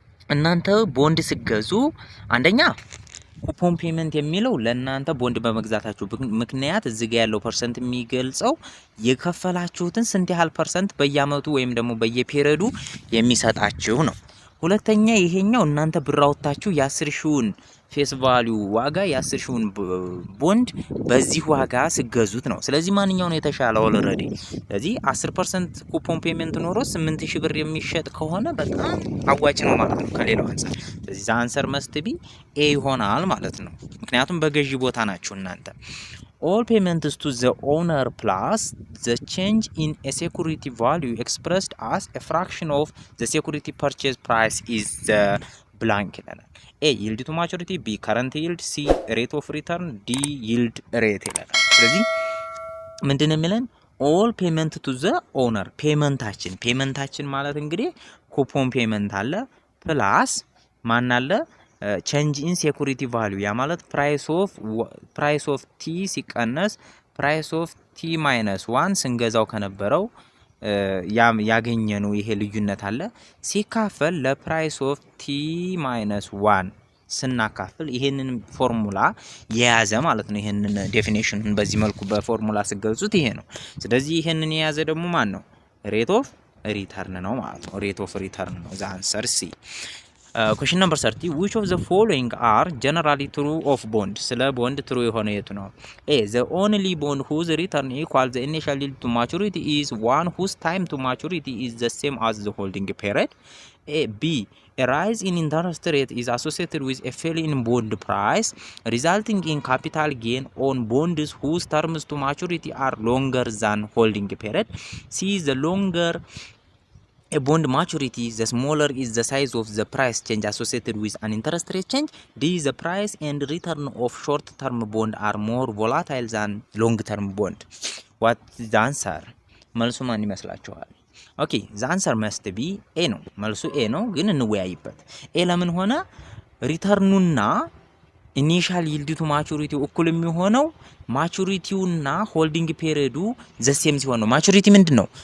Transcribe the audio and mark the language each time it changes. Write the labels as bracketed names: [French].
[Amharic] እናንተ ቦንድ ሲገዙ አንደኛ ኩፖን ፔመንት የሚለው ለእናንተ ቦንድ በመግዛታችሁ ምክንያት እዚህ ጋር ያለው ፐርሰንት የሚገልጸው የከፈላችሁትን ስንት ያህል ፐርሰንት በየአመቱ ወይም ደግሞ በየፔሪዮዱ የሚሰጣችሁ ነው። ሁለተኛ ይሄኛው እናንተ ብር አውጥታችሁ የ10,000ን ፌስ ቫልዩ ዋጋ የ10,000ን ቦንድ በዚህ ዋጋ ሲገዙት ነው። ስለዚህ ማንኛው ነው የተሻለው? ኦልሬዲ ስለዚህ 10% ኩፖን ፔመንት ኖሮ 8,000 ብር የሚሸጥ ከሆነ በጣም አዋጭ ነው ማለት ነው ከሌላው አንፃር። ስለዚህ ዘ አንሰር መስት ቢ ኤ ይሆናል ማለት ነው። ምክንያቱም በገዢ ቦታ ናችሁ እናንተ። [English] all payments to the owner plus the change in a security value expressed as a fraction of the security purchase price is the blank [Amharic] ይላል። [English] A yield to maturity, B current yield, C rate of return, D yield rate [Amharic] ይላል። ስለዚህ ምንድነው የሚለን? [English] all payment to the owner [Amharic] ፔመንታችን ማለት እንግዲህ ኩፖን ፔመንት አለ ፕላስ ማን አለ? ቼንጅ ኢን ሴኩሪቲ ቫልዩ ያ ማለት ፕራይስ ኦፍ ቲ ሲቀነስ ፕራይስ ኦፍ ቲ ማይነስ 1 ስንገዛው ከነበረው ያገኘነው ይሄ ልዩነት አለ ሲካፈል ለፕራይስ ኦፍ ቲ ማይነስ 1 ስናካፍል ይሄንን ፎርሙላ የያዘ ማለት ነው። ይሄንን ዴፊኒሽኑን በዚህ መልኩ በፎርሙላ ሲገልጹት ይሄ ነው። ስለዚህ ይሄንን የያዘ ደግሞ ማን ነው? ሬት ኦፍ ሪተርን ነው ማለት ነው። ሬት ኦፍ ሪተርን ነው። ዘ አንሰር ሲ። [English] question number 30 which of the following are generally true of bond? [Amharic] ስለ ቦንድ ትሩ የሆነ የቱ ነው? [English] A the only bond whose return equals the initial yield to maturity is one whose time to maturity is the same as the holding period. A B a rise in interest rate is associated with a fall in bond price resulting in capital gain on bonds whose terms to maturity are longer than holding period. C the longer a bond maturity, the smaller is the size of the price change associated with an interest rate change. D the price and return of short-term bond are more volatile than long-term bond. What is the answer? [Amharic] መልሱ ማን ይመስላችኋል? ኦኬ [English] the answer must be A [Amharic] ነው። መልሱ A ነው፣ ግን እንወያይበት። ኤ ለምን ሆነ? ሪተርኑና ኢኒሻል ይልድ ቱ ማቹሪቲ እኩል የሚሆነው ማቹሪቲውና ሆልዲንግ ፔሪዮዱ ዘሴም ሲሆን ነው። ማቹሪቲ ምንድነው?